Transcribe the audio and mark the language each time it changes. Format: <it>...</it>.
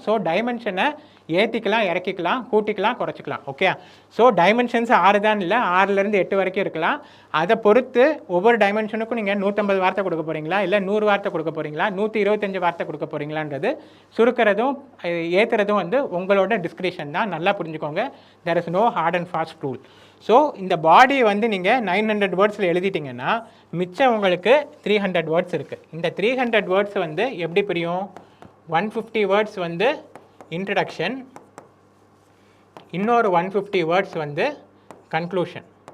<ta>So டைமென்ஷனை ஏற்றிக்கலாம், இறக்கிக்கலாம், கூட்டிக்கலாம், குறைச்சிக்கலாம். Okay, so dimensions 6 தான் இல்லை, 6லேருந்து 8 வரைக்கும் இருக்கலாம். அதை பொறுத்து ஒவ்வொரு டைமென்ஷனுக்கும் நீங்கள் 150 வார்த்தை கொடுக்க போகிறீங்களா, இல்லை 100 வார்த்தை கொடுக்க போகிறீங்களா, 125 வார்த்தை கொடுக்க போகிறீங்களான்றது சுருக்கிறதும் ஏற்றுறதும் வந்து உங்களோட டிஸ்கிரிப்ஷன் தான். நல்லா புரிஞ்சுக்கோங்க,</ta> <en>there is no hard and fast rule.</en> <ta>So இந்த பாடி வந்து நீங்கள் 900 வேர்ட்ஸில் எழுதிட்டிங்கன்னா மிச்சம் உங்களுக்கு 300 வேர்ட்ஸ் இருக்குது. இந்த 300 வேர்ட்ஸ் வந்து எப்படி பிரியும்? 150 வேர்ட்ஸ் வந்து இன்ட்ரடக்ஷன், இன்னொரு 150 வேர்ட்ஸ் வந்து கன்க்ளூஷன்.</ta>